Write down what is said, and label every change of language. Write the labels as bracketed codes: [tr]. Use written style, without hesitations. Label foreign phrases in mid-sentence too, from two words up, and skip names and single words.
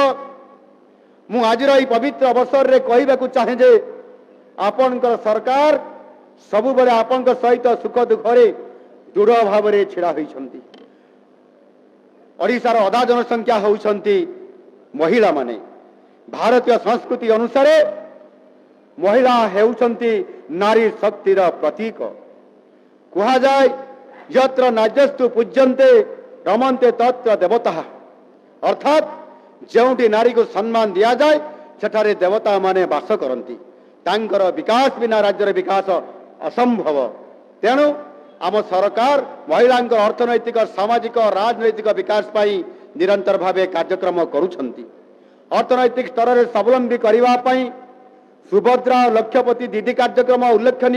[or] ମୁଁ ଆଜିର ଏହି ପବିତ୍ର ଅବସର ରେ କହିବାକୁ ଚାହେଁ ଯେ ଆପଣଙ୍କର ସରକାର ସବୁ ବେଳେ ଆପଣଙ୍କର ସହିତ ସୁଖ ଦୁଃଖ ରେ ଦୃଢ଼ ଭାବ ରେ ଛିଡ଼ା ହୋଇଛନ୍ତି। ଓଡ଼ିଶାର ଅଧା ଜନସଂଖ୍ୟା ହେଉଛନ୍ତି ମହିଳା ମାନେ। ଭାରତୀୟ ସଂସ୍କୃତି ଅନୁସାରେ ମହିଳା ହେଉଛନ୍ତି ନାରୀ ଶକ୍ତିର ପ୍ରତୀକ। କୁହାଯାଏ [sa] यत्र नार्यस्तु पूज्यन्ते रमन्ते तत्र देवता [or] ଅର୍ଥାତ ଯେଉଁଠି [hi] नारी को सम्मान दिया जाए [or] ସେଠାରେ ଦେବତା ମାନେ ବାସ କରନ୍ତି। ତାଙ୍କର ବିକାଶ ବିନା ରାଜ୍ୟର ବିକାଶ ଅସମ୍ଭବ। ତେଣୁ ଆମ ସରକାର ମହିଳା ଅର୍ଥନୈତିକ ସାମାଜିକ ରାଜନୈତିକ ବିକାଶ ପାଇଁ ନିରନ୍ତର ଭାବେ କାର୍ଯ୍ୟକ୍ରମ କରୁଛନ୍ତି। अर्थनैतिक [hi] स्तर में स्वावलंबी करने [or] ସୁଭଦ୍ରା ଲକ୍ଷପତି ଦୀଦୀ କାର୍ଯ୍ୟକ୍ରମ ଉଲ୍ଲେଖନୀୟ।